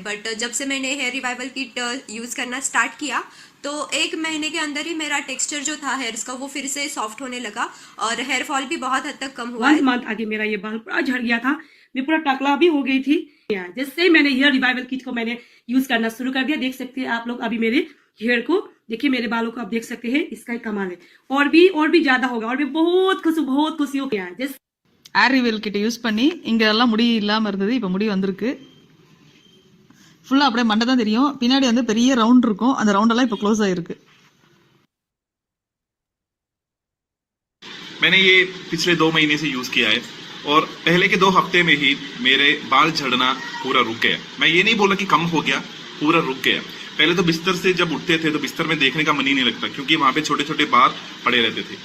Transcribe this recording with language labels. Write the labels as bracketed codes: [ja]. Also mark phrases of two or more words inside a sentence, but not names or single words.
[hi] बट जब से मैंने हेयर रिवाइवल किट यूज़ करना स्टार्ट किया तो 1 महीने के अंदर ही मेरा टेक्सचर जो था हेयर्स का वो फिर से सॉफ्ट होने लगा और [en] hair fall [hi] भी बहुत हद तक कम हुआ। 1 मंथ आगे मेरा ये बाल पूरा झड़ गया था, मैं पूरा टकला भी हो गई थी। जैसे ही मैंने हेयर रिवाइवल किट को मैंने यूज करना शुरू कर दिया, देख सकते हैं आप लोग अभी मेरे हेयर को, देखिए मेरे बालों को आप देख सकते हैं, इसका ही कमाल है। और भी ज्यादा होगा, और भी बहुत खुशी हो गया है। [ta] ஹேர் ரிவீல் கிட்ட யூஸ் பண்ணி இங்க எல்லாம் முடி இல்லாம இருந்தது, இப்ப முடி வந்திருக்கு, ஃபுல்லா அப்படியே மண்டை தான் தெரியும், பின்னாடி வந்து பெரிய ரவுண்ட் இருக்கும், அந்த ரவுண்ட் எல்லாம் இப்ப க்ளோஸ் ஆயிருக்கு। [hi] मैंने ये पिछले 2 महीने से यूज किया है और पहले के 2 हफ्ते में ही मेरे बाल झड़ना पूरा रुक गया। मैं ये नहीं बोला कि कम हो गया, पूरा रुक गया। पहले तो बिस्तर से जब उठते थे तो बिस्तर में देखने का मन ही नहीं लगता, क्योंकि वहां पे छोटे छोटे बाल पड़े रहते थे।